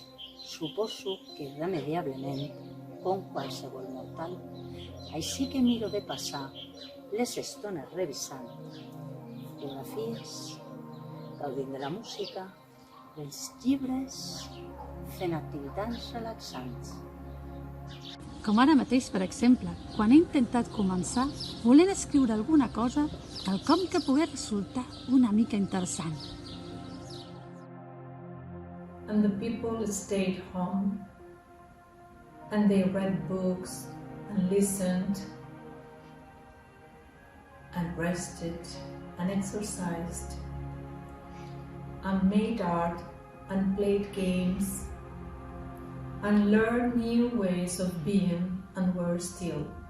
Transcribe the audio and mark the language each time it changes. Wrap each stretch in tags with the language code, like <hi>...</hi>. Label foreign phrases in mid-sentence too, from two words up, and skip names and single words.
<ca>Suposo que irremediablement, com qualsevol mortal, així que miro de passar les estones revisant fotografies, gaudint de la música, dels llibres, fent activitats relaxants. Com ara mateix, per exemple, quan he intentat començar volent escriure alguna cosa, quelcom que pogués resultar una mica interessant.</ca> <en>And the people stayed home, and they read books and listened and rested and exercised and made art and played games and learned new ways of being and were still.</en>